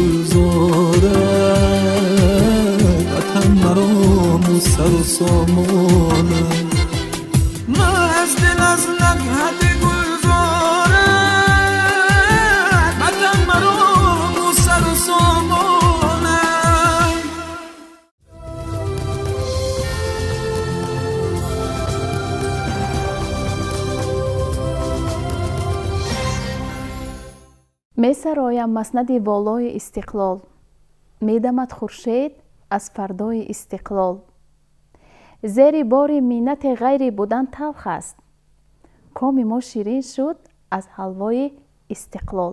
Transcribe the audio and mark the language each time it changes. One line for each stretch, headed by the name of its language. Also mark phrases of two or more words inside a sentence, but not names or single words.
Persian: گلزارم وطن مرا سر و سامانم مست دل از نگهت گلزارم وطن مرا سر و سامانم
Tajik: месароям маснади волои истиқлол медамад хуршед аз фардои истиқлол зери бори миннати ғайри будан талх аст коми мо ширин шуд аз ҳалвои истиқлол.